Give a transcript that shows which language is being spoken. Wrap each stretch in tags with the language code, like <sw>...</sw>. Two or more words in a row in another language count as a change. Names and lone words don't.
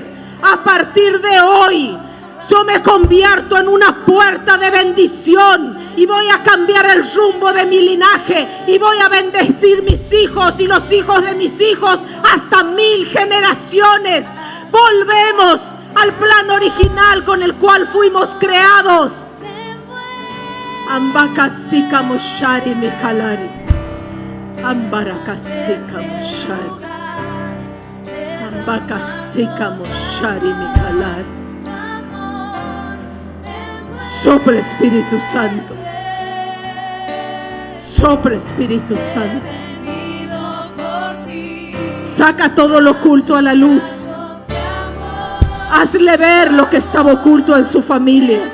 <es>A partir de hoy yo me convierto en una puerta de bendición y voy a cambiar el rumbo de mi linaje y voy a bendecir mis hijos y los hijos de mis hijos hasta 1000 generaciones. Volvemos al plan original con el cual fuimos creados. Ambakasika moshari mikalari, ambarakasika moshari, ambakasika moshari mikalari. Sopla, Espíritu Santo. Sopla, Espíritu Santo. Saca todo lo oculto a la luz. Hazle ver lo que estaba oculto en su familia.</es>